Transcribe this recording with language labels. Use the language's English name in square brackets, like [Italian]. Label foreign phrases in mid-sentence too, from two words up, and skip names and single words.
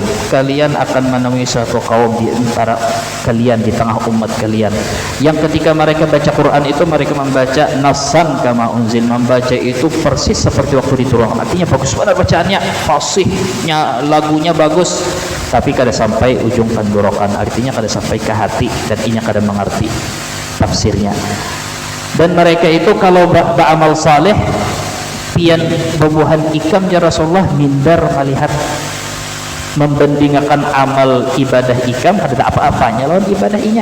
[Indonesian] Kalian akan menemui satu kaum di antara kalian, di tengah umat kalian, yang ketika mereka baca Quran itu mereka membaca [Arabic] nasan kama unzil, [Indonesian] membaca itu persis seperti waktu diturunkan. [Banjar] Artinya bagus banget bacaannya, fasihnya, lagunya bagus, tapi kada sampai ujung tenggorokan, artinya kada sampai ke hati dan inya kada mengerti tafsirnya. Dan mereka itu kalau beramal saleh pian bebuhan ikam ya Rasulullah, minder melihat membandingkan amal ibadah ikam ada apa-apanya lawan ibadah inya.